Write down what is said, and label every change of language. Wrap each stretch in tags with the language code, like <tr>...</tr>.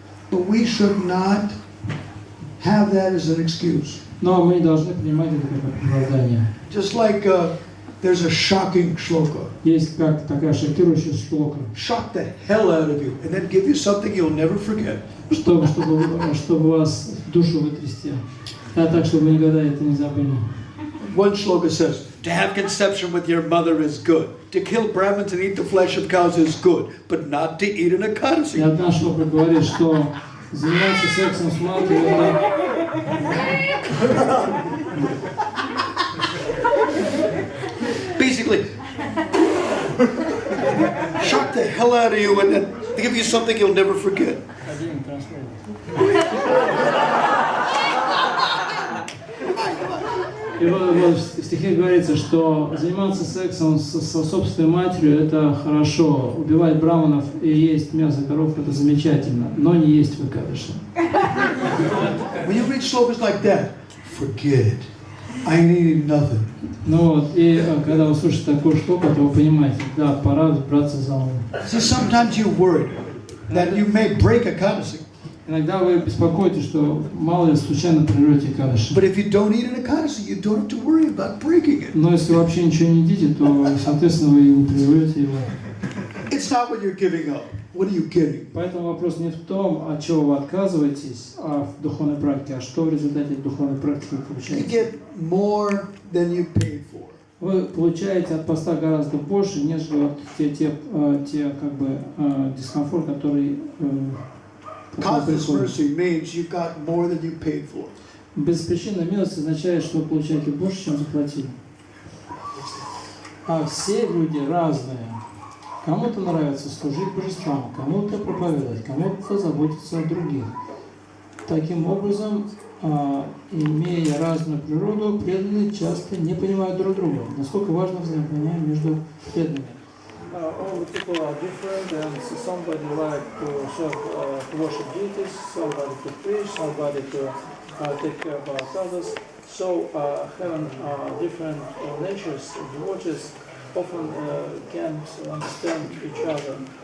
<en>But we should not have that as an excuse.</en> <ru>Но мы не должны принимать это как оправдание.</ru> <en>Just like there's a shocking shloka.</en> <ru>Есть как такая шокирующая шлока.</ru> <en>Shock the hell out of you, and then give you something you'll never forget.</en> <ru>Чтобы вас душу вытрясти. А так, чтобы вы никогда это не забыли.</ru> <en>One shloka says, to have conception with your mother is good. To kill Brahmins and eat the flesh of cows is good, but not to eat an Ekadasi.</en> <ru>И одна шлока говорит, что заниматься сексом с матерью</ru> <en>Basically, shock the hell out of you and then give you something you'll never forget.</en> <ru>И вот в стихе говорится, что заниматься сексом со собственной матерью – это хорошо, убивать браманов и есть мясо коров – это замечательно, но не есть в Экадаши.</ru> <en>When you read slokas like that, forget it. I need nothing.</en> <ru>Ну вот, и когда вы слушаете такую штуку, то вы понимаете, да, пора браться за ум.</ru> <en>See, sometimes you worry that you may break Ekadasi.</en> <ru>Иногда вы беспокоитесь, что мало ли случайно прервете Экадаши.</ru> <en>But if you don't eat an Ekadasi, you don't have to worry about breaking it.</en> <ru>Но если вы вообще ничего не едите, то, соответственно, вы не прервете его.</ru> <en>It's not what you're giving up. What are you getting?</en> <ru>Поэтому вопрос не в том, от чего вы отказываетесь в духовной практике, а что в результате духовной практики вы</ru> <en>You</en> <ru>получаете.</ru> <en>get more than you paid for.</en> <ru>Вы получаете от поста гораздо больше, нежели вот те как бы дискомфорт, который</ru> <en>Costless mercy means you got more than you paid for.</en> <ru>Беспричинная милость означает, что вы получаете больше, чем заплатили. А все люди разные. Кому-то нравится служить божествам, кому-то проповедовать, кому-то заботиться о других. Таким образом, имея разную природу, преданные часто не понимают друг друга. Насколько важно взаимопонимание между преданными.</ru> <en>All the people are different, and somebody like to serve, to worship deities, somebody to preach, somebody to take care about others. So having different natures, devotees often can't understand each other.</en>